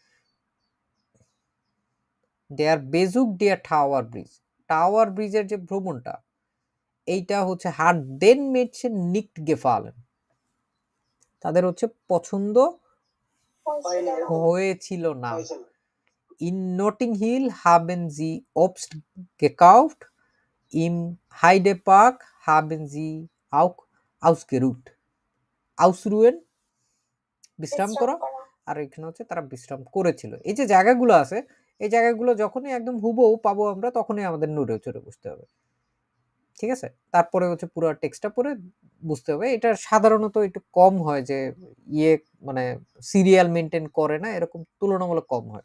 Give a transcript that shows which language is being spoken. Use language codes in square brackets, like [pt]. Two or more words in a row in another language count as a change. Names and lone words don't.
[de] Der Besuch der Tower Bridge, [bn] টাওয়ার ব্রিজের যে ভ্রমণটা এইটা হচ্ছে [de] hat den Mädchen nicht gefallen, [bn] তাদের হচ্ছে পছন্দ হয়েছিল না। [de] In Notting Hill haben sie obst gekauft, im Heidepark haben sie auch ausgeruht. [bn] ausruhen বিশ্রাম করা, আর এখানে হচ্ছে তারা বিশ্রাম করেছিল। এই যে জায়গাগুলো আছে, এই জায়গাগুলো যখনই একদম হুবহু পাবো আমরা, তখনই আমাদের নড়ে চড়ে বুঝতে হবে, ঠিক আছে? তারপরে হচ্ছে পুরো টেক্সটটা পড়ে বুঝতে হবে। এটা সাধারণত একটু কম হয় যে মানে সিরিয়াল মেনটেন করে না, এরকম তুলনামূলক কম হয়।